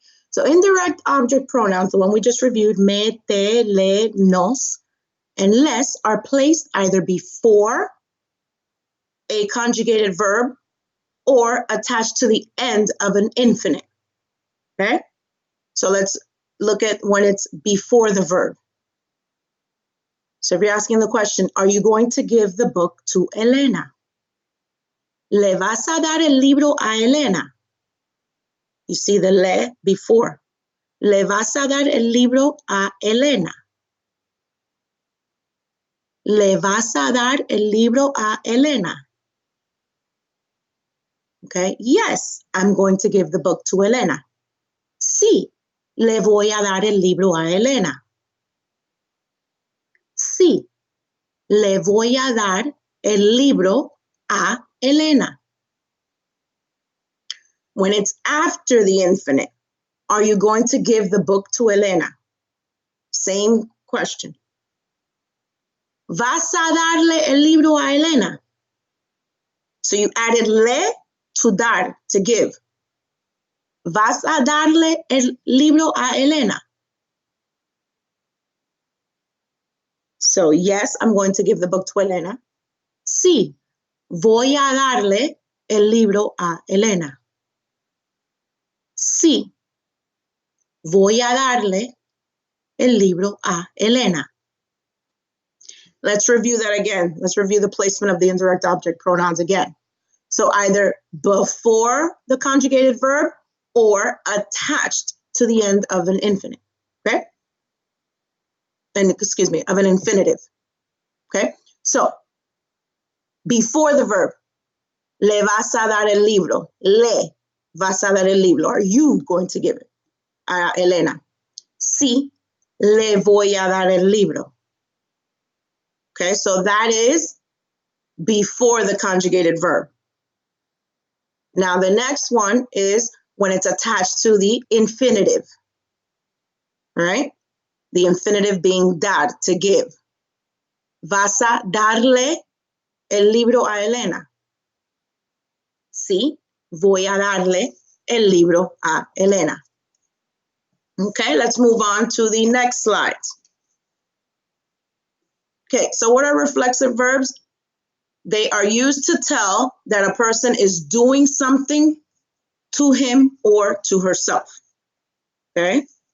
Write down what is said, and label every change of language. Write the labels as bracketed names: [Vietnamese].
[English] So indirect object pronouns, the one we just reviewed, me, te, le, nos, and les, are placed either before a conjugated verb or attached to the end of an infinite. Okay? So let's look at when it's before the verb. So if you're asking the question, are you going to give the book to Elena? [Spanish] ¿Le vas a dar el libro a Elena? [English] You see the le before. [Spanish] ¿Le vas a dar el libro a Elena? ¿Le vas a dar el libro a Elena? [English] Okay, yes, I'm going to give the book to Elena. [Spanish] Sí, le voy a dar el libro a Elena. Sí, le voy a dar el libro a Elena. [English] When it's after the infinite, are you going to give the book to Elena? Same question. [Spanish] ¿Vas a darle el libro a Elena? [English] So you added le to dar, to give. [Spanish] ¿Vas a darle el libro a Elena? [English] So yes, I'm going to give the book to Elena. [Spanish] Sí, voy a darle el libro a Elena. Sí, voy a darle el libro a Elena. [English] Let's review that again. Let's review the placement of the indirect object pronouns again. So either before the conjugated verb or attached to the end of an infinite, okay? And excuse me, of an infinitive, okay? So before the verb, [Spanish] le vas a dar el libro, [English] le vas a dar el libro. Are you going to give it a Elena? [Spanish] Sí, le voy a dar el libro. [English] Okay, so that is before the conjugated verb. Now the next one is when it's attached to the infinitive. All right, the infinitive being dar, to give. [Spanish] ¿Vas a darle el libro a Elena? Sí, voy a darle el libro a Elena. [English] Okay, let's move on to the next slide. Okay, so what are reflexive verbs? They are used to tell that a person is doing something to him or to herself. Okay?